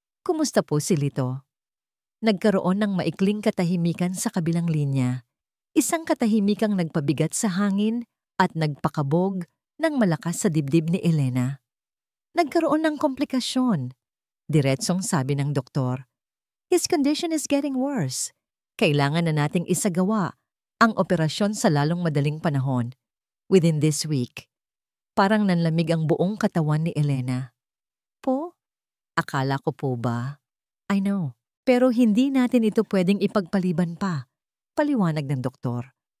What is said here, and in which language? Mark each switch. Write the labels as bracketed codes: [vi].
[tl] Kumusta po si Lito? Nagkaroon ng maikling katahimikan sa kabilang linya. Isang katahimikang nagpabigat sa hangin at nagpakabog ng malakas sa dibdib ni Elena. Nagkaroon ng komplikasyon. Diretsong sabi ng doktor. [en] His condition is getting worse. [tl] Kailangan na nating isagawa ang operasyon sa lalong madaling panahon. [en] Within this week. [tl] Parang nanlamig ang buong katawan ni Elena. Po? Akala ko po ba? [en] I know. [tl] Pero hindi natin ito pwedeng ipagpaliban pa. Paliwanag ng doktor.